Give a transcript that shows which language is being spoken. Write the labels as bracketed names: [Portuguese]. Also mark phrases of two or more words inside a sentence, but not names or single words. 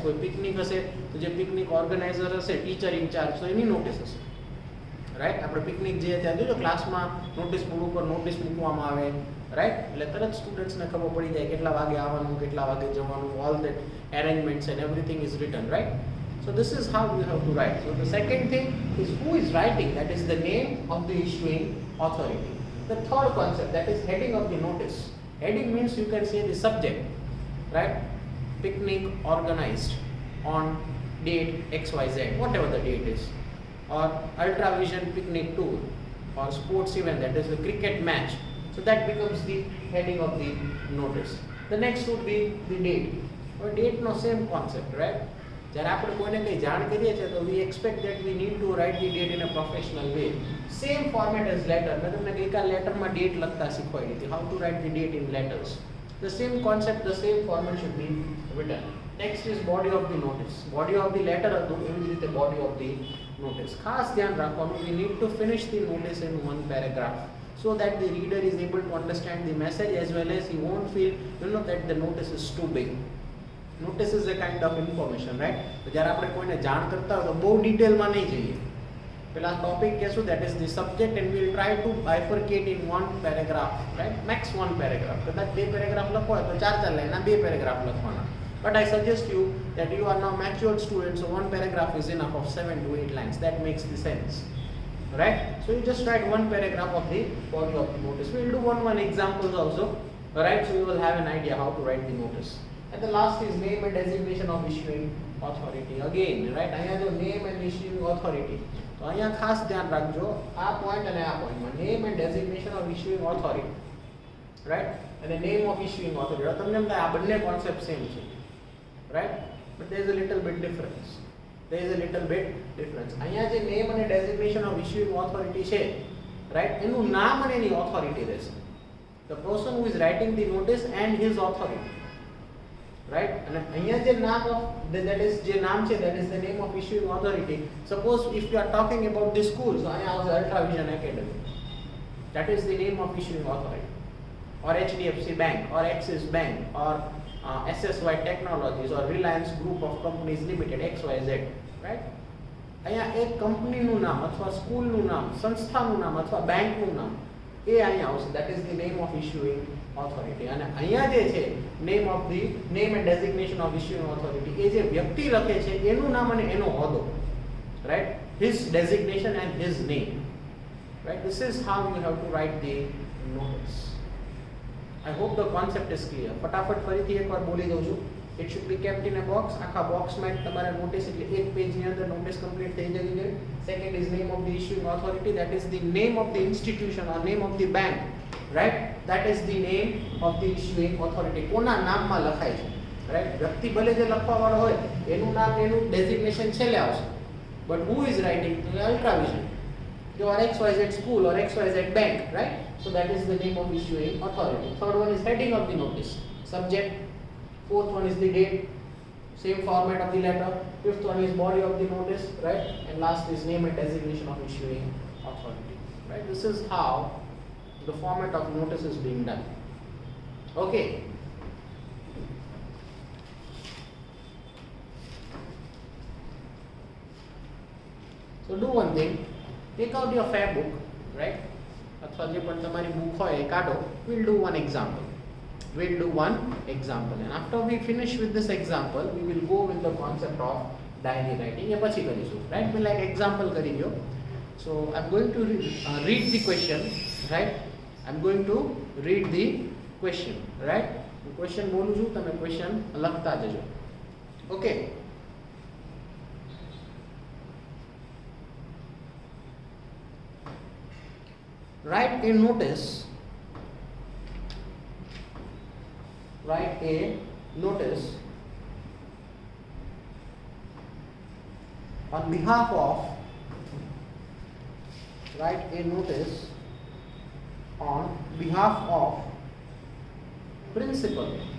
[Gujarati] કોઈ પિકનિક હશે તો જે [English] picnic organizer [Gujarati] હશે, [English] teacher in-charge, [Gujarati] તો એની નોટિસ હશે, રાઈટ? આપણે પિકનિક જઈએ ત્યાં જોજો ક્લાસમાં [English] notice board [Gujarati] ઉપર નોટિસ મૂકવામાં આવે, રાઈટ? એટલે તરત સ્ટુડન્ટ્સને ખબર પડી જાય કેટલા વાગે આવવાનું, કેટલા વાગે જવાનું, [English] all that arrangements and everything is written, [Gujarati] રાઈટ? [English] So this is how you have to write. So the second thing is who is writing, that is the name of the issuing authority. The third concept, that is heading of the notice. Heading means you can say the subject, right? picnic organized on date XYZ, whatever the date is, or ultravision picnic tour, or sports event, that is a cricket match. So that becomes the heading of the notice. The next would be the date. Or date no same concept, right? [Gujarati] જ્યારે આપણે કોઈને કંઈ જાણ કરીએ છીએ તો [English] we expect that we need to write the date in a professional way. Same format as letter. [Gujarati] મેં તમને ગઈકાલ લેટરમાં ડેટ લખતા શીખવાડી હતી, [English] how to write the date in letters. The same concept, the same format should be written. Next is body of the notice. Body of the letter [Gujarati] હતું એવી જ રીતે [English] body of the notice. [Gujarati] ખાસ ધ્યાન રાખવાનું, [English] we need to finish the notice in one paragraph so that the reader is able to understand the message, as well as he won't feel that the notice is too big. Notice is a kind of information, right? [Gujarati] તો જ્યારે આપણે કોઈને જાણ કરતા હોય તો બહુ ડિટેલમાં નહીં જઈએ. પેલા ટોપિક કહેશું, [English] that is the subject, and we'll try to bifurcate in one paragraph, right? Max one paragraph. [Gujarati] કદાચ બે પેરેગ્રાફ લખવો હોય તો ચાર લાઈનના બે પેરેગ્રાફ લખવાના. [English] But I suggest you that you are now matured students, so one paragraph is enough of 7 to 8 lines. That makes the sense, right? So you just write one paragraph of the body of the notice. We'll do one examples also, right? So you will have an idea how to write the notice. And the last is name and designation of issuing authority. Again, right? [Gujarati] અહીંયા જો [English] name and issuing authority. [Gujarati] તો અહીંયા ખાસ ધ્યાન રાખજો આ point અને આ point માં [English] name and designation of issuing authority, right? And the name of issuing authority. [Gujarati] તમને એમ થાય આ બંને [English] concept same [Gujarati] છે, right? [English] But there is a little bit difference. [Gujarati] અહીંયા જે [English] name and designation of issuing authority છે, right? [Gujarati] એનું નામ અને એની authority રહેશે. [English] The person who is writing the notice and his authority. Right? And [Gujarati] અહીંયા જે નામ [English] of that is [Gujarati] જે નામ છે, [English] that is the name of issuing authority. Suppose if you are talking about the school, so [Gujarati] અહીંયા આવશે [English] Ultravision Academy. That is the name of issuing authority. Or HDFC Bank, or Axis Bank, or SSY Technologies, or Reliance Group of Companies Limited, XYZ, right? [Gujarati] અહીંયા એક કંપનીનું નામ અથવા સ્કૂલનું નામ, સંસ્થાનું નામ અથવા બેંકનું નામ એ અહીંયા આવશે. [English] That is the name of issuing authority. [Gujarati] અને અહીંયા જે છે [English] name and designation of issuing authority, [Gujarati] એ જે વ્યક્તિ લખે છે એનું નામ અને એનો હોદ્દો, [English] right? His designation and his name, right? This is how you have to write the notice. I hope the concept is clear. [Gujarati] ફટાફટ ફરીથી એકવાર બોલી દઉં છું. [English] It should be kept in a box. [Gujarati] આખા બોક્સમાં તમારે નોટિસ, એટલે એક પેજની અંદર નોટિસ કમ્પ્લીટ થઈ જવી જોઈએ. [English] Second is name of the issuing authority, that is the name of the institution or name of the bank, right? That is the name of the issuing authority. [Gujarati] કોના નામમાં લખાય છે, right? વ્યક્તિ ભલે જે લખવા વાળો હોય એનું નામ, એનું ડેઝિગ્નેશન છેલ્લે આવશે, [English] but who is writing? Ultravision, or XYZ school or XYZ bank, right? So that is the name of issuing authority. Third one is heading of the notice, subject. Fourth one is the date, same format of the letter. Fifth one is body of the notice, right? And last is name and designation of issuing authority, right? This is how the format of notice is being done. Okay. So do one thing, take out your fair book, right? [Gujarati] અથવા જે પણ તમારી બુક હોય એ કાઢો. [English] We'll do one example. And after we finish with this example, we will go with the concept of diary writing. [Gujarati] એ પછી કરીશું, right? મેં [English] like example [Gujarati] કરી દો. [English] So I'm going to read the question, right? I'm going to read the question, right? [Gujarati] Question બોલું છું, તમે question લખતા જજો. [English] Okay. Write a notice on behalf of principal.